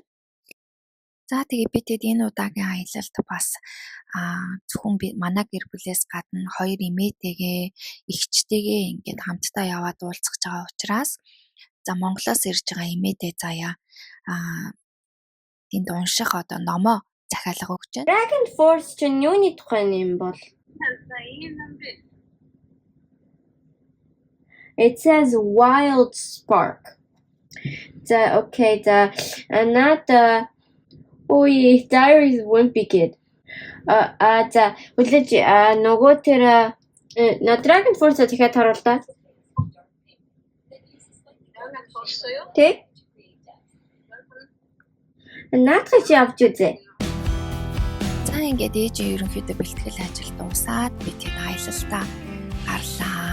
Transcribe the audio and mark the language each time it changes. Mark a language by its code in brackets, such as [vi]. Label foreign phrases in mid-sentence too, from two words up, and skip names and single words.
[mn] За тэгээ би тэгэд энэ удаагийн аялалд бас зөвхөн би манай гэр бүлээс гадна 2 эмээтэйгээ эгчтэйгээ ингээд хамтдаа яваад уулзах байгаа учраас за Монголоос ирж байгаа эмээтэй заяа тэнд унших одоо номоо захиалга өгч байна. Dragon Force чинь юуны тухай юм бол? [en] It says Wild Spark. Okay, not Diaries of a Wimpy Kid. [mn] Үлээж нөгөө тэр Dragon Force тэгэхэд харуултаа. Тэг? Наадах чи авч үзье. За ингээд ээжийн ерөнхийдөө бэлтгэл ажил дуусаад би тэг аялалтаа гарлаа.